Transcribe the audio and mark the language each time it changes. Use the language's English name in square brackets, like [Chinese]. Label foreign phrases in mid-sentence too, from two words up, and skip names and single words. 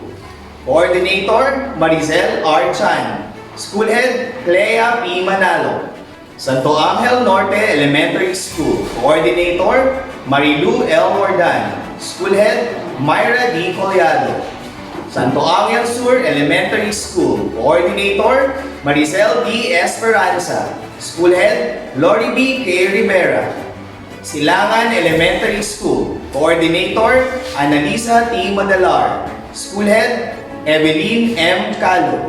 [English] Coordinator, Marizel R. Chan. School Head, Clea P. Manalo. Santo Angel Norte Elementary School. Coordinator, Marilu L. Wardan. School Head, Myra D. Collado. Santo Angel Sur Elementary School. Coordinator, Maricel D. Esperanza. School Head, Lori B. K. Rivera. Silangan Elementary School. Coordinator, Annalisa T. Madalar. School Head, Evelyn M. Calo.